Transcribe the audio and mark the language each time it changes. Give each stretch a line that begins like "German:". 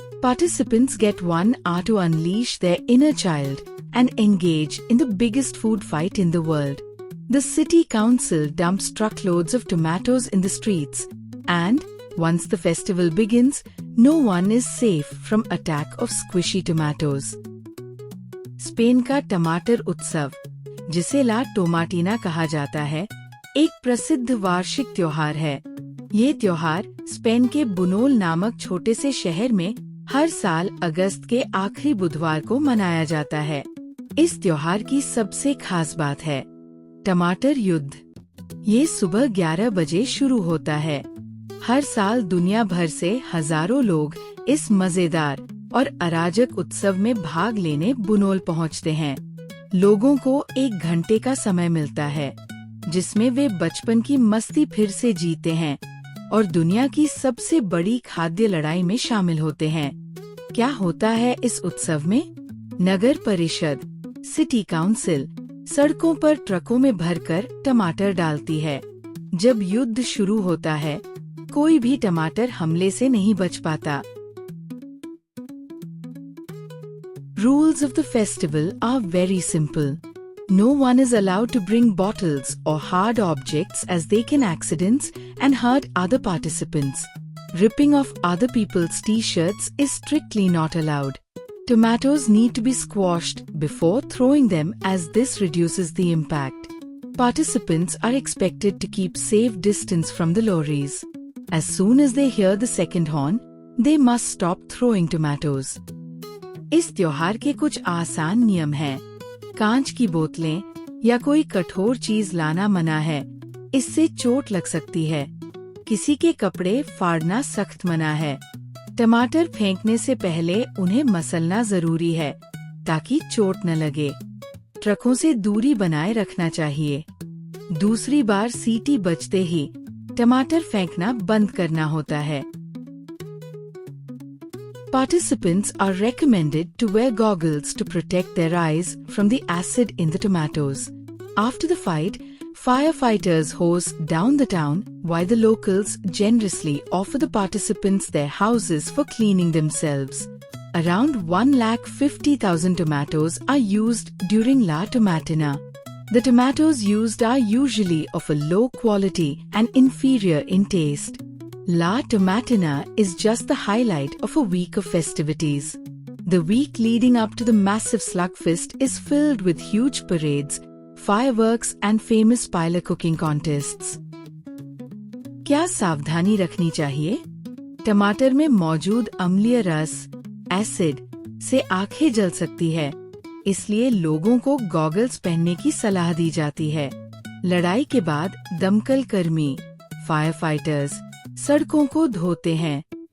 English: Participants get 1 hour to unleash their inner child and engage in the biggest food fight in the world. The city council dumps truckloads of tomatoes in the streets, and once the festival begins, no one is safe from attack of squishy tomatoes.
Hindi: Spain का टमाटर उत्सव, जिसे La Tomatina कहा जाता है, एक प्रसिद्ध वार्षिक त्योहार है। ये त्योहार स्पेन के बुनोल नामक छोटे से शहर में हर साल अगस्त के आखिरी बुधवार को मनाया जाता है। इस त्योहार की सबसे खास बात है टमाटर युद्ध। ये सुबह 11 बजे शुरू होता है। हर साल दुनिया भर से हजारों लोग इस मजेदार और अराजक उत्सव में भाग लेने बुनोल पहुंचते हैं। लोगों को 1 घंटे का समय मिलता है, जिसमें वे बचपन की मस्ती फिर से जीते हैं और दुनिया की सबसे बड़ी खाद्य लड़ाई में शामिल होते हैं। क्या होता है इस उत्सव में? नगर परिषद, सिटी काउंसिल, सड़कों पर ट्रकों में भरकर टमाटर डालती है। जब युद्ध शुरू होता है, कोई भी टमाटर हमले से नहीं बच पाता।
English: Rules of the festival are very simple. No one is allowed to bring bottles or hard objects as they can accidents and hurt other participants. Ripping off other people's t-shirts is strictly not allowed. Tomatoes need to be squashed before throwing them as this reduces the impact. Participants are expected to keep safe distance from the lorries. As soon as they hear the second horn, they must stop throwing tomatoes.
Hindi: इस त्योहार के कुछ आसान नियम हैं। कांच की बोतलें या कोई कठोर चीज लाना मना है, इससे चोट लग सकती है। किसी के कपड़े फाड़ना सख्त मना है। टमाटर फेंकने से पहले उन्हें मसलना जरूरी है, ताकि चोट न लगे। ट्रकों से दूरी बनाए रखना चाहिए। दूसरी बार सीटी बजते ही टमाटर फेंकना बंद करना होता है।
English: Participants are recommended to wear goggles to protect their eyes from the acid in the tomatoes. After the fight, firefighters hose down the town while the locals generously offer the participants their houses for cleaning themselves. Around 150,000 tomatoes are used during La Tomatina. The tomatoes used are usually of a low quality and inferior in taste. La Tomatina is just the highlight of a week of festivities. The week leading up to the massive slugfest is filled with huge parades, fireworks and famous pilot cooking contests.
Hindi: क्या सावधानी रखनी चाहिए? टमाटर में मौजूद अम्लीय रस, acid, से आंखें जल सकती है, इसलिए लोगों को गॉगल्स पहनने की सलाह दी जाती है। लड़ाई के बाद दमकल कर्मी, फायर फाइटर्स, सड़कों को धोते हैं।